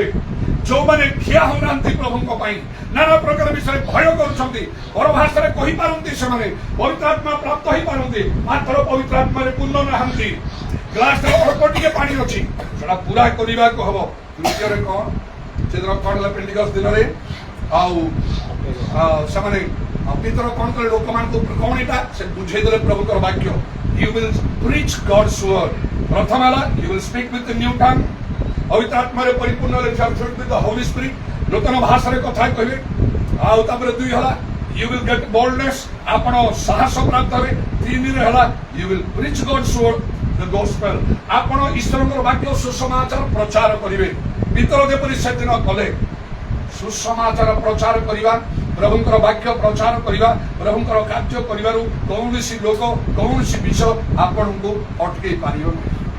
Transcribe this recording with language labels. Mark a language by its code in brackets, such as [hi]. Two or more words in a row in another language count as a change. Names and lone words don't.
[or] ଯୋଉମାନେ ଠିଆ ହଉନାହାନ୍ତି ପ୍ରଭୁଙ୍କ ପାଇଁ, ନାନା ପ୍ରକାର ବିଷୟରେ ଭୟ କରୁଛନ୍ତି, ପରଭାଷାରେ କହିପାରନ୍ତି, ସେମାନେ ପବିତ୍ର ଆତ୍ମା ପ୍ରାପ୍ତ ହେଇପାରନ୍ତି, ମାତ୍ର ପବିତ୍ର ଆତ୍ମାରେ ପୂର୍ଣ୍ଣ ନାହାନ୍ତି। ଗ୍ଲାସରେ ଅଳ୍ପ ଟିକେ ପାଣି ଅଛି, ସେଟା ପୁରା କରିବାକୁ ହବ। ଦ୍ୱିତୀୟରେ କଣ? ସେଦିନ କଣ ହେଲା? ପେଣ୍ଟିକଷ୍ଟ ଦିନରେ ଆଉ ସେମାନେ ପିତର କଣ କଲେ? ଲୋକମାନଙ୍କୁ କଣ ଏଇଟା ସେ ବୁଝେଇଦେଲେ ପ୍ରଭୁଙ୍କର ବାକ୍ୟ। [en] You will preach God's word. [or] ପ୍ରଥମ ହେଲା [en] you will speak with the new tongue. [or] ପବିତ୍ର ଆତ୍ମାରେ ପରିପୂର୍ଣ୍ଣ ହେଲେ [en] with the Holy Spirit, [or] ନୂତନ ଭାଷାରେ କଥା କହିବେ। ଆଉ ତାପରେ 2 ହେଲା [en] you will get boldness, [or] ଆପଣ ସାହସ ପ୍ରାପ୍ତ ହେବେ। 3ରେ ହେଲା [en] you will preach God's word, the gospel, [or] ଆପଣ ଈଶ୍ୱରଙ୍କର ବାକ୍ୟ ସୁସମାଚାର ପ୍ରଚାର କରିବେ। ପିତର ଯେପରି ସେଦିନ କଲେ, ସୁସମାଚାର ପ୍ରଚାର କରିବା, ପ୍ରଭୁଙ୍କର ବାକ୍ୟ ପ୍ରଚାର କରିବା, ପ୍ରଭୁଙ୍କର କାର୍ଯ୍ୟ କରିବାରୁ କୌଣସି ଲୋକ କୌଣସି ବିଷୟ ଆପଣଙ୍କୁ ଅଟକେଇ ପାରିବ ନାହିଁ।